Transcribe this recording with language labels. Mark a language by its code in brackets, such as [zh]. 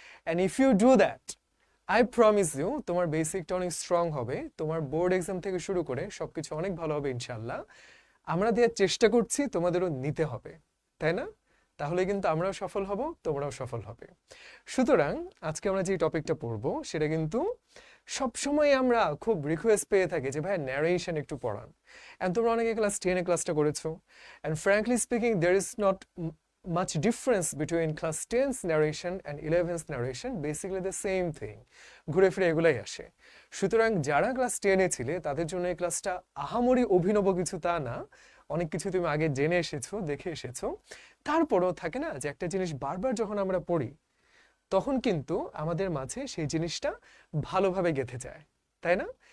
[en] and if you do that, I promise you, [bn] তোমার বেসিকটা অনেক স্ট্রং হবে, তোমার বোর্ড এক্সাম থেকে শুরু করে সবকিছু অনেক ভালো হবে ইনশাল্লাহ। আমরা দেওয়ার চেষ্টা করছি, তোমাদেরও নিতে হবে, তাই না? তাহলে কিন্তু আমরাও সফল হব, তোমরাও সফল হবে। সুতরাং আজকে আমরা যে টপিকটা পড়বো সেটা কিন্তু সবসময় আমরা খুব রিকোয়েস্ট পেয়ে থাকি যে ভাই ন্যারেশন একটু পড়ান। অ্যান্ড তোমরা অনেকে ক্লাস 10-এ ক্লাসটা করেছো, [en] and frankly speaking there is not much difference between class 10's narration and 11th narration, basically the same thing, [bn] ঘুরে ফিরে এগুলাই আসে। সুতরাং যারা ক্লাস 10-এ ছিলে তাদের জন্য এই ক্লাসটা আহামরি অভিনব কিছু তা না, অনেক কিছু তুমি আগে জেনে এসেছো, দেখে এসেছো। তারপরও থাকে না যে একটা জিনিস বারবার যখন আমরা পড়ি, তখন কিন্তু আমাদের মাঝে সেই জিনিসটা ভালোভাবে গেঁথে যায়, তাই না?